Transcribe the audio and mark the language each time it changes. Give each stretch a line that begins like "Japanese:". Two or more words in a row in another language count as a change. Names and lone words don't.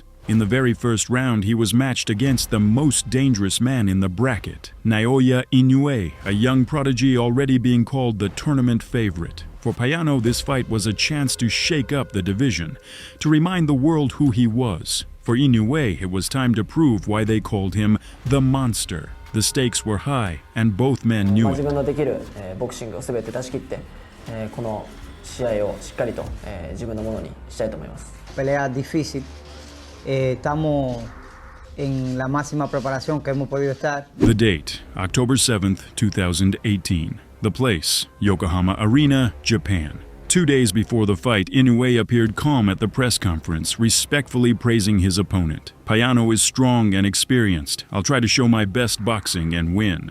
English: In the very first round, he was matched against the most dangerous man in the bracket, Naoya Inoue, a young prodigy already being called the tournament favorite. For Payano, this fight was a chance to shake up the division, to remind the world who he was. For Inoue, it was time to prove why they called him the monster. The stakes were high, and both men knew
Japanese: 自
English: it.
Japanese: 分のできるボクシングを全て出し切って、この試合をしっかりと自分のものにしたいと思います。
Spanish: Pelea difícil. Estamos en la máxima preparación que hemos podido estar.
English: The date, October 7th, 2018. The place, Yokohama Arena, Japan. 2 days before the fight, Inoue appeared calm at the press conference, respectfully praising his opponent. Payano is strong and experienced. I'll try to show my best boxing and win.